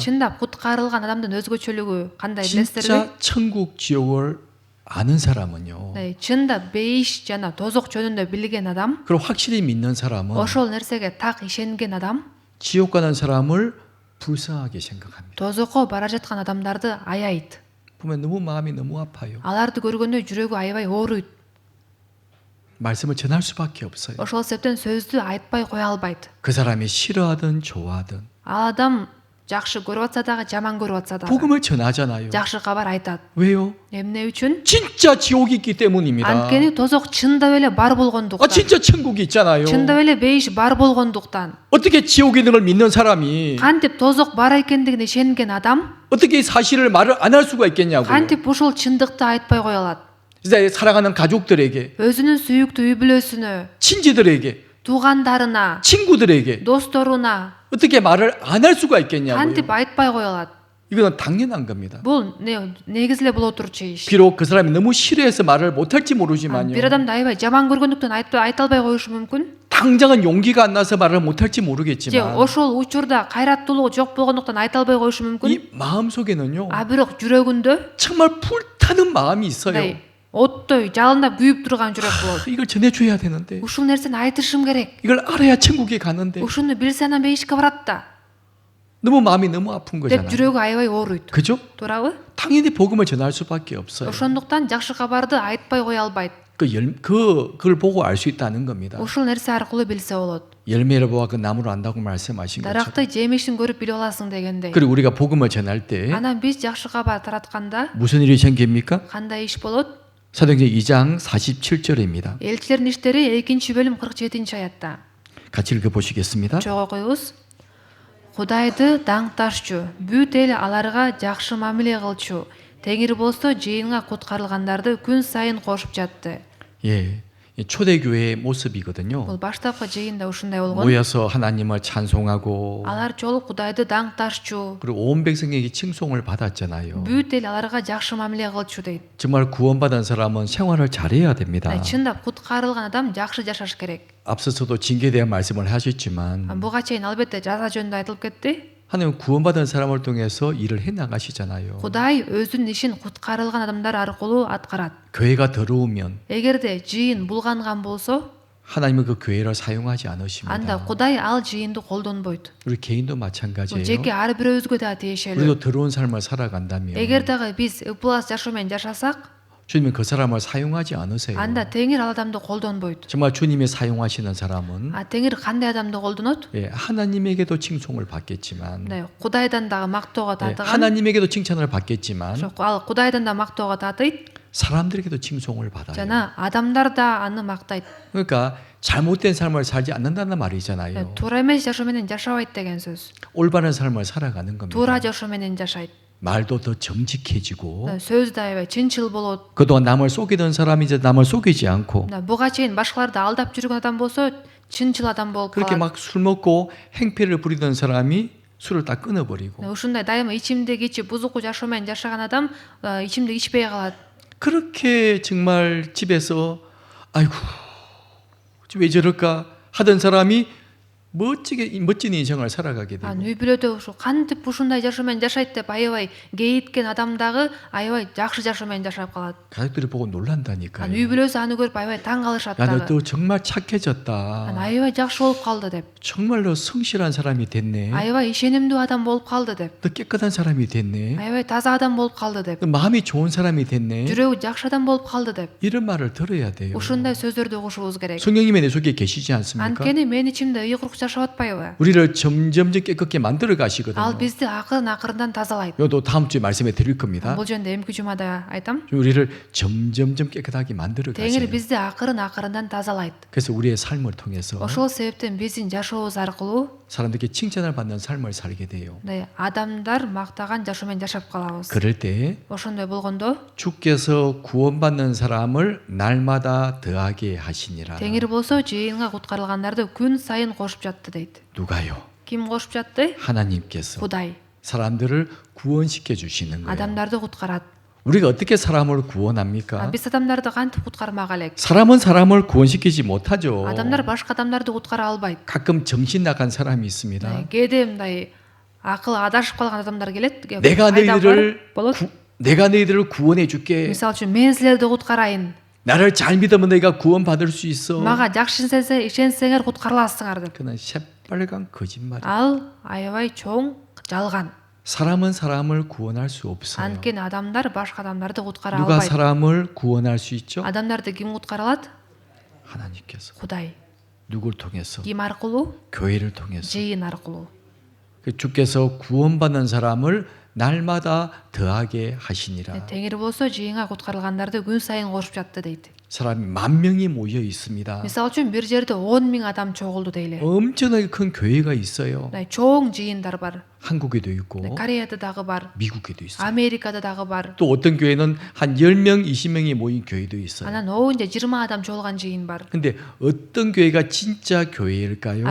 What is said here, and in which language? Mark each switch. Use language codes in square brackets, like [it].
[ky] Чындап куткарылган адамдын өзгөчөлүгү кандай билесиздерби? [ko] 진짜 천국 지옥을 아는 사람은요. [ky] Чындап бейиш жана тозок жөнүндө билген адам, [ko] 그리고 확실히 믿는 사람은 [ky] ошол нерсеге так ишенген адам, [ko] 지옥 가는 사람을 불쌍하게 생각합니다. [ky] тозокко бара жаткан адамдарды аяйт. [ko] 보면 너무 마음이 너무 아파요. [ky] Аларды көргөндө жүрөгү аябай ооруйт. [ko] 말씀을 전할 수밖에 없어요. [ky] Ошол себептен сөздү айтпай кое албайт. [ko] 그 사람이 싫어하든 좋아하든 [ky] Ал адам жакшы көрүп атса дагы, жаман көрүп атса дагы [ko] 복음을 전하잖아요. [ky] жакшы кабар айтат. [ko] 왜요? [ky] Эмне үчүн? [ko] 진짜 지옥이 있기 때문입니다. [ky] Анткени тозок чындап эле бар болгондуктан. [ko] 진짜 천국이 있잖아요. [ky] Чындап эле бейиш бар болгондуктан. [ko] 어떻게 지옥이 있는 걸 믿는 사람이 [ky] Кантип тозок бар экендигине ишенген адам, [ko] 어떻게 이 사실을 말을 안 할 수가 있겠냐고요. [ky] кантип ушул чындыкты айтпай кое алат? [ko] 진짜 사랑하는 가족들에게, [ky] Өзүнүн сүйүктүү үй бүлөсүнө, [ko] 친지들에게, [ky] туугандарына, [ko] 친구들에게 [ky] досторуна [ko] 어떻게 말을 안 할 수가 있겠냐고요. [ky] кантип айтпай кое алат? [ko] 이거는 당연한 겁니다. [ky] Бул негиз эле боло турчу иш. [ko] 비록 그 사람이 너무 싫어해서 말을 못할지 모르지만요. [ky] Бир адамды аябай жаман көргөндүктөн айта албай коюшу мүмкүн. [ko] 당장은 용기가 안 나서 말을 못할지 [ky] Же [ko] 모르겠지만 [ky] ошол учурда кайраттуулугу жок болгондуктан айта албай коюшу мүмкүн. [ko] 이 마음 속에는요. [ky] А бирок жүрөгүндө [ko] 정말 불타는 마음이 있어요. [ky] оттой жалындап күйүп турган жүрөк болот. [ko] 이걸 전해줘야 되는데, [ky] Ушул нерсени айтышым керек. [ko] 이걸 알아야 천국에 가는데 [ky] Ушуну билсе анан бейишке барат да. [ko] 너무 마음이 너무 아픈 [ky] деп [ko] 거잖아요. [ky] жүрөгү аябай ооруйт. [ko] 그죠? [ky] Туурабы? [ko] 당연히 복음을 전할 수밖에 없어요. [ky] Ошондуктан жакшы кабарды айтпай кое албайт. [ko] 그걸 보고 알 수 있다는 겁니다. [ky] Ушул нерсе аркылуу билсе болот. [ko] 열매를 보아 그 나무를 안다고 말씀하신 것처럼. [ky] Даракты жемишин көрүп билип аласың дегендей. [ko] 그리고 우리가 복음을 전할 때 [ky] Анан биз жакшы кабар таратканда [ko] 무슨 일이 생깁니까? [ky] кандай иш болот? [ko] 사도행전 2장 47절입니다. [ky] Элчилердин иштери 2-бөлүм 47-аятта. [ko] 같이 읽어보시겠습니다. [ky] Чогуу коебуз. Кудайды даңкташчу, бүт эл аларга жакшы мамиле кылчу. Теңир болсо жыйынга куткарылгандарды күн сайын кошуп жатты. [ko] 예, 이 초대교회의 모습이거든요. [ky] Бул баштапкы жыйында ушундай болгон. [ko] 모여서 하나님을 찬송하고 [ky] Алар жолуп Кудайды даңкташчу, [ko] 그리고 온 백성에게 칭송을 받았잖아요. [ky] бүт эл аларга жакшы мамиле кылчу дейт. [ko] 정말 구원받은 사람은 생활을 잘해야 됩니다. [ky] Чындап куткарылган адам жакшы жашаш керек. [ko] 앞서서도 징계에 대한 말씀을 하셨지만 [ky] Буга чейин албетте жаза жөнүндө айтылып кетти. [ko] 하나님은 구원받은 사람을 통해서 일을 해나가시잖아요. [ky] Кудай өзүнүн ишин куткарылган адамдар аркылуу аткарат. [ko] 교회가 더러우면 [ky] Эгерде жыйын булганган болсо, [ko] 하나님은 그 교회를 사용하지 [ky] анда [ko] 않으십니다. [ky] Кудай ал жыйынды колдонбойт. [ko] 우리 개인도 [ky] Бул [ko] 마찬가지예요. [ky] жеке ар бирөөбүзгө да тиешелүү. [ko] 우리도 더러운 삶을 살아간다면 [ky] Эгер дагы биз ыплас жашоо менен жашасак, [ko] 주님은 그 사람을 사용하지 않으세요. [ky] анда теңир ал адамды колдонбойт. [ko] 정말 주님이 사용하시는 사람은 [ky] теңир кандай адамды колдонот? [ko] 예, 하나님에게도 칭송을 받겠지만 [ky] Кудайдан дагы мактоого [ko] 예, [ky] татыган. [ko] 하나님에게도 칭찬을 받겠지만 [ky] Ал Кудайдан да мактоого татыйт. [ko] 사람들에게도 칭송을 받아요. [ky] Жана адамдар да аны мактайт. [ko] 그러니까 잘못된 삶을 살지 않는다는 말이잖아요. [ky] Туура эмес жашоо менен жашабайт деген сөз. [ko] 올바른 삶을 살아가는 겁니다. [ky] Туура жашоо менен жашайт. [ko] 말도 더 정직해지고 [ky] сөз да аябай чынчыл болот. [ko] 그동안 남을 속이던 사람이 이제 남을 속이지 않고 [ky] буга чейин башкаларды алдап жүргөн адам болсо чынчыл адам болуп [ko] 그렇게 [ky] калат. [ko] 막 술 먹고 행패를 부리던 사람이 술을 다 끊어버리고 [ky] ушундай дайыма ичимдик ичип бузуку жашоо менен жашаган адам ичимдик ичпей калат. [ko] 그렇게 정말 집에서 아이고 왜 저럴까 하던 사람이 멋진 인생을 살아가게 되고 [ky] үй бүлөдө ушу кантип ушундай жашоо менен жашайт деп аябай кейиткен адам дагы аябай жакшы жашоо менен жашап калат. [ko] 가족들이 보고 놀란다니까요. [ky] үй бүлөсү аны көрүп аябай таң калышат [ko] 나는 [ky] дагы. [ko] 또 정말 착해졌다. [ky] аябай жакшы болуп калды деп. [ko] 정말로 성실한 사람이 됐네. [ky] аябай ишенимдүү адам болуп калды деп. [ko] 또 깨끗한 사람이 됐네. [ky] аябай таза адам болуп калды деп. [ko] 마음이 좋은 사람이 됐네. [ky] жүрөгү жакшы адам болуп калды деп. [ko] 이런 말을 들어야 돼요. [ky] ушундай сөздөрдү угушубуз керек. [ko] 성령님의 내 속에 계시지 않습니까? [ky] анткени мен ичимде ыйык рух жашап атпайбы? [ko] 우리를 점점 깨끗게 만들어 [ky] ал [ko] 가시거든요. [ky] бизди акырын тазалайт. [ko] 이것도 다음 주에 말씀해 드릴 겁니다. [ky] бул жөнүндө эмки жумада айтам. [ko] 우리를 점점 깨끗하게 만들어 [ky] теңир [ko] 가세요. [ky] бизди акырын тазалайт. [ko] 그래서 우리의 삶을 통해서 [ky] ошол себептен биздин жашообуз аркылуу [ko] 사람들께 칭찬을 받는 삶을 살게 돼요. [ky] адамдар мактаган жашоо менен жашап калабыз. [ko] 그럴 때 [ky] ошондой болгондо [ko] 주께서 구원받는 사람을 날마다 더하게 하시니라. [ky] теңир болсо жыйынга куткарылгандарды күн сайын кошуп жатты дейт. [ko] 누가요? [ky] ким кошуп жатты? [ko] 하나님께서 [ky] кудай. [ko] 사람들을 구원시켜 주시는 거예요. [ky] адамдарды куткарат. [ko] 우리가 어떻게 사람을 구원합니까? [ky] биз адамдарды кантип куткармак элек? [ko] 사람은 사람을 구원시키지 못하죠. [ky] адамдар башка адамдарды куткара албайт. [ko] 가끔 정신 나간 사람이 있습니다. [ky] кээде мындай акыл адашып калган адамдар келет. [ko] 내가 [ky] пайда [ko] 너희들을 [ky] болот. [ko] 내가 너희들을 구원해 줄게. [ky] мисалы үчүн мен силерди куткарайын. [ko] 나를 잘 믿으면 너희가 구원받을 수 있어. [ky] мага жакшы ишенсеңер куткарыласыңар деп. [ko] 그는 새빨간 거짓말이야. [ky] ал аябай чоң жалган. [ko] 사람은 사람을 구원할 수 없어요. [ky] анткени адамдар башка адамдарды куткара [ko] 누가 [ky] албайт. [ko] 사람을 구원할 수 있죠? [ky] адамдарды ким куткара алат? [ko] 하나님께서. [ky] кудай. [ko] 누굴 통해서? [ky] ким аркылуу? [ko] 교회를 통해서. [ky] жыйын аркылуу. [ko] 주께서 구원받는 사람을 날마다 더하게 하시니라. [ky] теңир болсо жыйынга куткарылгандарды күн сайын кошуп жатты дейт. [ko] 사람이 10,000명이 모여 있습니다. [ky] мисалы үчүн бир жерде 10,000 адам чогулду дейле. [ko] 엄청나게 큰 교회가 있어요. [ky] чоң жыйындар бар. [ko] 한국에도 있고 [ky] кореяда дагы бар. [ko] 미국에도 있어요. [ky] америкада дагы бар. [ko] 또 어떤 교회는 한 10명, 20명이 모인 교회도 있어요. [ky] анан оонча 20 адам чогулган жыйын бар. [ko] 근데 어떤 교회가 진짜 교회일까요?